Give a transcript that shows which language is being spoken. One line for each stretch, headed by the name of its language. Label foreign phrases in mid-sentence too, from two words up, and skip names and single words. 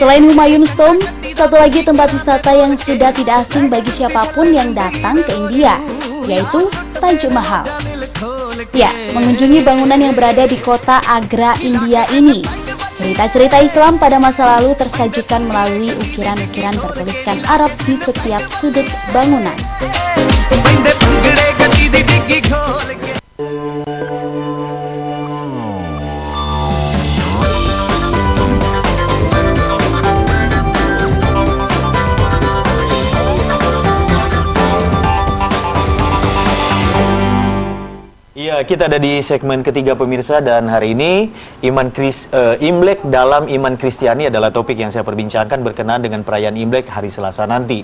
Indonesian: Selain Humayun's Tomb, satu lagi tempat wisata yang sudah tidak asing bagi siapapun yang datang ke India, yaitu Taj Mahal. Ya, mengunjungi bangunan yang berada di kota Agra, India ini Cerita-cerita Islam pada masa lalu tersajikan melalui ukiran-ukiran bertuliskan Arab di setiap sudut bangunan.
Punjabi: ਪੈਂਦੇ ਭੰਗੜੇ ਗੱਡੀ ਦੀ ਡਿੱਗੀ ਖੋਲ ਕੇ
Indonesian: Iya, kita ada di segmen ketiga pemirsa dan hari ini Imlek dalam iman Kristiani adalah topik yang saya perbincangkan berkenaan dengan perayaan Imlek hari Selasa nanti.